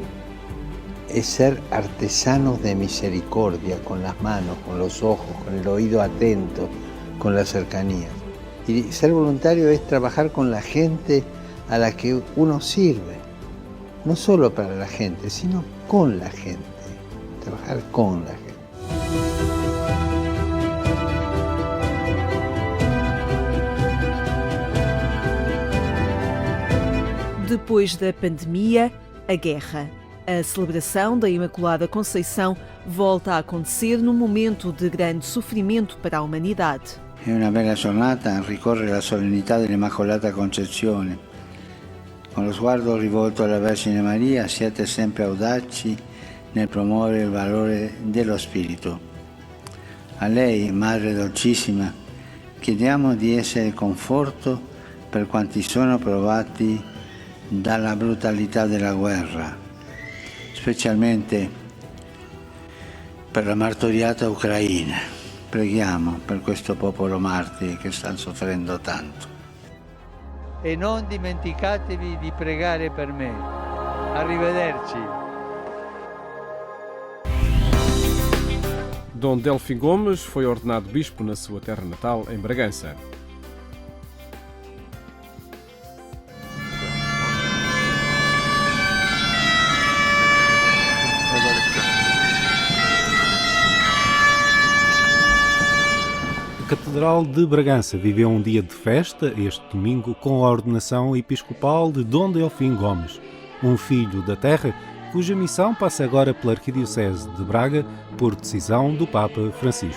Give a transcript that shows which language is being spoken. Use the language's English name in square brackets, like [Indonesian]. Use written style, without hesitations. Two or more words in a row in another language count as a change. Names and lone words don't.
[Spanish] Es ser artesanos de misericordia con las manos, con los ojos, con el oído atento, con la cercanía. Y ser voluntario es trabajar con la gente a la que uno sirve. No solo para la gente, sino con la gente. Trabajar con la gente. [Portuguese] Depois da pandemia, a guerra. A celebração da Imaculada Conceição volta a acontecer num momento de grande sofrimento para a humanidade. [Italian] È una bella giornata, ricorre la solennità dell'Immacolata Concezione. Con lo sguardo rivolto alla Vergine Maria, siate sempre audaci nel promuovere il valore dello Spirito. A lei, Madre Dolcissima, chiediamo di essere conforto per quanti sono provati dalla brutalità della guerra, specialmente per la martoriata Ucraina. Preghiamo per questo popolo martire che sta soffrendo tanto. E non dimenticatevi di pregare per me. Arrivederci. [Portuguese] Dom Delfim Gomes foi ordenado bispo na sua terra natal, em Bragança. A Catedral de Bragança viveu um dia de festa este domingo com a ordenação episcopal de Dom Delfim Gomes, um filho da terra cuja missão passa agora pela Arquidiocese de Braga por decisão do Papa Francisco.